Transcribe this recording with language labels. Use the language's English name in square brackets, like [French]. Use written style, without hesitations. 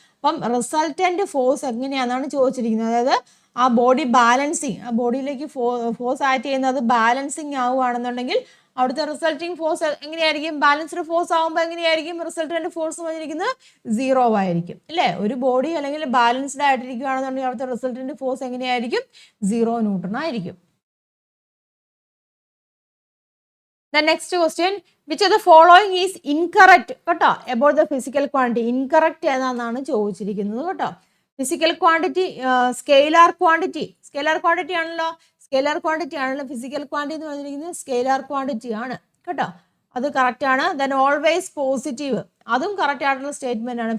[Malayalam] അപ്പം resultant force എങ്ങനെയാണെന്നാണ് ചോദിച്ചിരിക്കുന്നത്. അതായത് ആ ബോഡി ബാലൻസിങ്, ആ ബോഡിയിലേക്ക് ഫോഴ്സ് ആക്ട് ചെയ്യുന്നത് ബാലൻസിങ് ആവുകയാണെന്നുണ്ടെങ്കിൽ അവിടുത്തെ റിസൾട്ടിങ് ഫോഴ്സ് എങ്ങനെയായിരിക്കും? ബാലൻസ്ഡ് ഫോഴ്സ് ആകുമ്പോൾ എങ്ങനെയായിരിക്കും? റിസൾട്ടൻറ്റ് ഫോഴ്സ് പറഞ്ഞിരിക്കുന്നത് 0 ആയിരിക്കും അല്ലേ? ഒരു ബോഡി അല്ലെങ്കിൽ ബാലൻസ്ഡ് ആയിട്ടിരിക്കുകയാണെന്നുണ്ടെങ്കിൽ അവിടുത്തെ റിസൾട്ടൻറ്റ് ഫോഴ്സ് എങ്ങനെയായിരിക്കും? 0 ന്യൂട്ടൺ ആയിരിക്കും. [English] The next question, which of the following is incorrect കേട്ടോ about the physical quantity? [Malayalam] Incorrect ഏതാണെന്നാണ് ചോദിച്ചിരിക്കുന്നത് കേട്ടോ. Physical quantity scalar quantity, scalar quantity ആണല്ലോ, സ്കെയിലാർ ക്വാണ്ടിറ്റി ആണല്ലോ. ഫിസിക്കൽ ക്വാണ്ടിറ്റി എന്ന് പറഞ്ഞിരിക്കുന്നത് സ്കെയിലാർ ക്വാണ്ടിറ്റി ആണ് കേട്ടോ, അത് കറക്റ്റ് ആണ്. [English] then always positive, [Malayalam] അതും കറക്റ്റ് ആയിട്ടുള്ള സ്റ്റേറ്റ്മെന്റ് ആണ്.